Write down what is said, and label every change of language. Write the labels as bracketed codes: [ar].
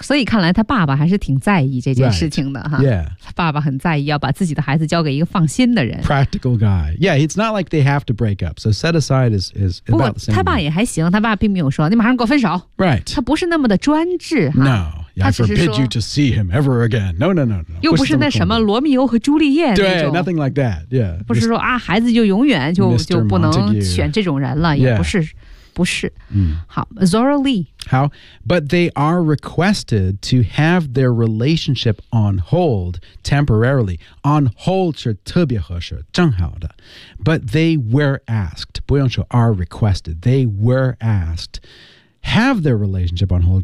[zh] 所以看来他爸爸还是挺在意这件事情的、 [en] right. yeah. [zh] 他爸爸很在意要把自己的孩子交给一个放心的人 [en] practical guy yeah, it's not like they have to break up so set aside is about the same [zh] 不过他爸也还行他爸并没有说你马上给我分手、 [en] right. [zh] 他不是那么的专制 [en] no I forbid you to see him ever again. No, no, no, no. [zh] 又不是那什么罗密欧和朱丽叶那种。 [en] 对 ，nothing like that. Yeah. [zh] 不是说啊，孩子就永远就不能选这种人了，也不是， [en] yeah. [zh] 不是。嗯。好 ，Zora Lee. [en] 好 ，but they are requested to have their relationship on hold temporarily. On hold [zh] 是特别合适，正好的。 [en] But they were asked. [zh] 不用说 [en] are requested. They were asked have their relationship on hold.